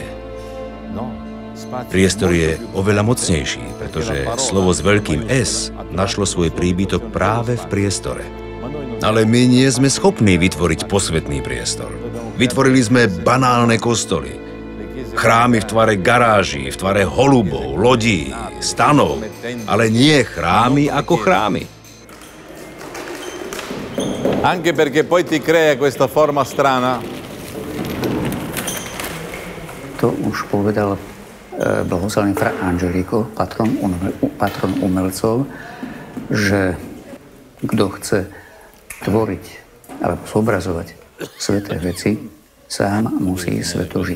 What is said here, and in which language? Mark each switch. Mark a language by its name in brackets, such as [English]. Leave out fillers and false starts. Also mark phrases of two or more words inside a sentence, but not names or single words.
[Slovak] Priestor je oveľa mocnejší, pretože slovo s veľkým S našlo svoj príbytok práve v priestore. Ale my nie sme schopní vytvoriť posvätný priestor. Vytvorili sme banálne kostoly. Chrámy v tvare garáží, v tvare holubov, lodí, stanov, ale nie chrámy ako chrámy. [Italian] Anche perché poi ti crea questa forma strana. [Slovak] To už povedal blahoslavený fra Angelico, patron umelcov, že kto chce tvoriť alebo zobrazovať sveté veci, sám musí sveto žiť.